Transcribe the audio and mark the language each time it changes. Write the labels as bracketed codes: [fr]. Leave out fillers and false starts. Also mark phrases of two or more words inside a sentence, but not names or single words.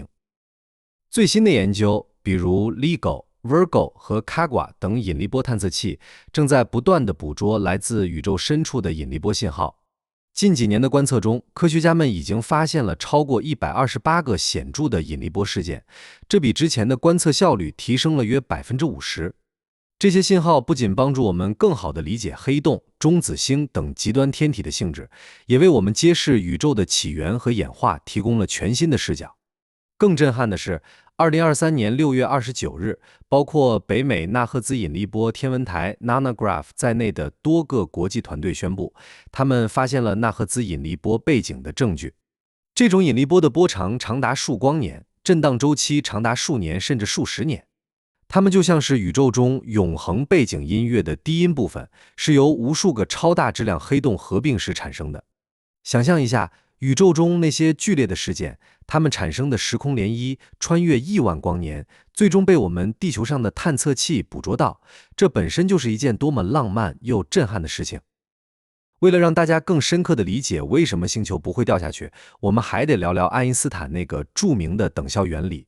[zh] 最新的研究，比如 LIGO、Virgo 和 Kaguya 等引力波探測器，正在不断地捕捉來自宇宙深處的引力波信号。近幾年的觀測中，科學家們已經發現了超過128個顯著的引力波事件，這比之前的觀測效率提升了約50%。這些信號不僅幫助我們更好地理解黑洞、中子星等極端天體的性質，也為我們揭示宇宙的起源和演化提供了全新的視角。更震撼的是，2023年6月29日，包括北美纳赫兹引力波天文台 NanoGraph 在內的多個國際團隊宣布，他們發現了納赫茲引力波背景的證據。這種引力波的波長長達數光年，震盪周期長達數年甚至數十年。它們就像是宇宙中永恆背景音樂的低音部分，是由無數個超大質量黑洞合併時產生的。想象一下，宇宙中那些劇烈的事件，它們產生的時空涟漪穿越億萬光年，最終被我們地球上的探測器捕捉到，這本身就是一件多麼浪漫又震撼的事情。為了讓大家更深刻地理解為什麼星球不會掉下去，我們還得聊聊愛因斯坦那個著名的等效原理。